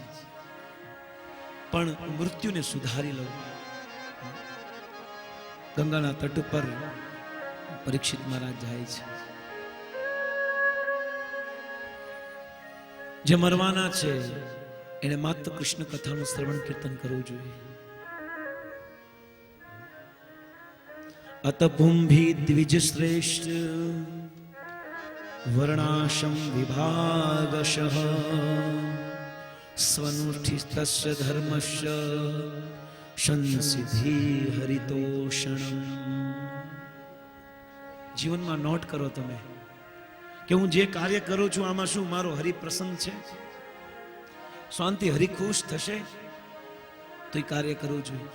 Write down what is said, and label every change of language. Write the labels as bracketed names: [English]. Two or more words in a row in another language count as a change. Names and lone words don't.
[Gujarati] પણ મૃત્યુને સુધારી લઉં. ગંગાના તટ પર પરીક્ષિત મહારાજ જાય છે. જે મરવાના છે એને માત્ર કૃષ્ણ કથાનું શ્રવણ કીર્તન કરવું જોઈએ. [Sanskrit] अत पुंभी द्विज श्रेष्ठ वर्णाशम विभागशः स्वनुष्ठितस्य धर्मस्य संसिद्धि हरितोषणम्. [Gujarati] જીવનમાં નોટ કરો તમે કે હું જે કાર્ય કરું છું આમાં શું મારો હરિ પ્રસન્ન છે, શાંતિ હરિ ખુશ થશે તો એ કાર્ય કરવું જોઈએ.